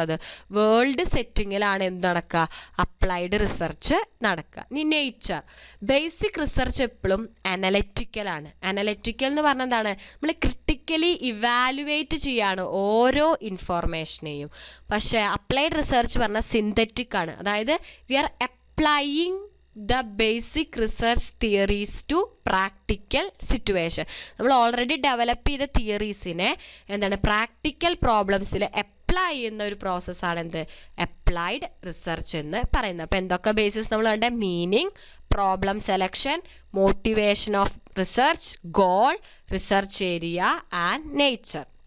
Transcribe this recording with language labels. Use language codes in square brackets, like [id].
[ml] അത് വേൾഡ് സെറ്റിങ്ങിലാണ് എന്ത് നടക്കുക? അപ്ലൈഡ് റിസർച്ച് നടക്കുക. ഇനി നേച്ചർ. ബേസിക് റിസർച്ച് എപ്പോഴും അനലറ്റിക്കലാണ്. അനലറ്റിക്കൽ എന്ന് പറഞ്ഞാൽ എന്താണ്? നമ്മൾ ക്രിട്ടിക്കലി ഇവാലുവേറ്റ് ചെയ്യാണ് ഓരോ ഇൻഫോർമേഷനെയും. പക്ഷേ അപ്ലൈഡ് റിസർച്ച് പറഞ്ഞാൽ സിന്തറ്റിക് ആണ്. അതായത് [en] We are applying the basic research theories to practical situation. [ml] നമ്മൾ ഓൾറെഡി ഡെവലപ്പ് ചെയ്ത തിയറീസിനെ എന്താണ് പ്രാക്ടിക്കൽ പ്രോബ്ലംസിൽ അപ്ലൈ ചെയ്യുന്ന ഒരു പ്രോസസ്സാണ് എന്ത്? അപ്ലൈഡ് റിസർച്ച് എന്ന് പറയുന്നത്. അപ്പോൾ എന്തൊക്കെ ബേസിസ് നമ്മൾ കണ്ട? Meaning, problem selection, motivation of research, goal, research area and nature.